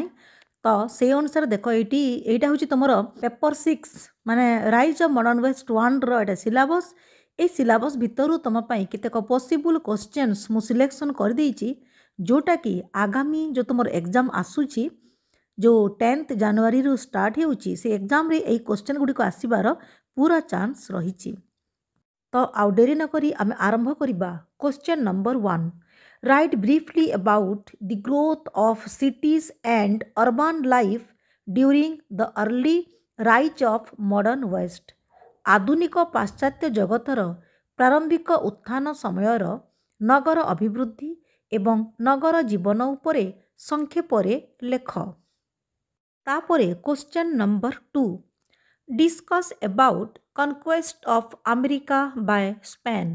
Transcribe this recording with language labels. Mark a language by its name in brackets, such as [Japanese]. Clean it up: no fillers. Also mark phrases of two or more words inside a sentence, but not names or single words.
[Odia] ତ ସେଇ ଅନୁସାରେ ଦେଖ ଏଇଟା ହେଉଛି ତୁମର ପେପର୍ 6 ମାନେ ରାଇଜ୍ ଅଫ୍ ମଡ଼ର୍ଣ୍ଣ ୱେଷ୍ଟ 1ର ଏଇଟା ସିଲାବସ୍। এই ସିଲାବସ୍ ଭିତରୁ ତୁମ ପାଇଁ କେତେକ [English] possible questions [Odia] ମୁଁ ସିଲେକ୍ସନ୍ କରିଦେଇଛି, ଯେଉଁଟାକି ଆଗାମୀ ଯେଉଁ ତୁମର ଏକ୍ଜାମ୍ ଆସୁଛି, ଯେଉଁ 10th ଜାନୁଆରୀରୁ ଷ୍ଟାର୍ଟ ହେଉଛି, ସେ ଏକ୍ଜାମ୍ରେ ଏଇ କ୍ୱେଶ୍ଚନ୍ ଗୁଡ଼ିକ ଆସିବାର ପୁରା ଚାନ୍ସ ରହିଛି। ତ ଆଉ ଡେରି ନ କରି ଆମେ ଆରମ୍ଭ କରିବା। [English] Question number 1, write briefly about the growth of cities and urban life during the early rise of modern West. [Odia] ଆଧୁନିକ ପାଶ୍ଚାତ୍ୟ ଜଗତର ପ୍ରାରମ୍ଭିକ ଉତ୍ଥାନ ସମୟର ନଗର ଅଭିବୃଦ୍ଧି ଏବଂ ନଗର ଜୀବନ ଉପରେ ସଂକ୍ଷେପରେ ଲେଖ। [English] तापरे question number 2, discuss about conquest of America by Spain.